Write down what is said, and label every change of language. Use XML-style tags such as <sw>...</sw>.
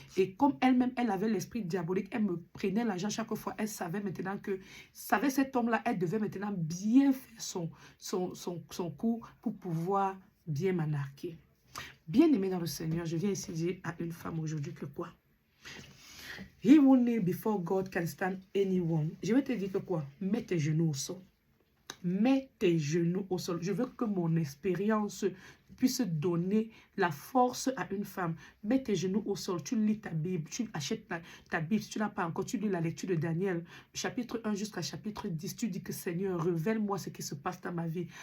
<fr>Et comme elle-même, elle avait l'esprit diabolique, elle me prenait l'argent chaque fois. Elle savait maintenant que, cet homme-là, elle devait maintenant bien faire son coup pour pouvoir bien m'anarquer. Bien-aimé dans le Seigneur, je viens ici dire à une femme aujourd'hui que quoi?</fr> <en>He who kneel before God can stand anyone.</en> <fr>Je vais te dire que quoi? Mets tes genoux au sol. Mets tes genoux au sol. Je veux que mon expérience puisse donner la force à une femme. Mets tes genoux au sol. Tu lis ta Bible. Tu achètes ta Bible. Si tu n'as pas encore, tu lis la lecture de Daniel. Chapitre 1 jusqu'à chapitre 10. Tu dis que Seigneur, révèle-moi ce qui se passe dans ma vie.</fr>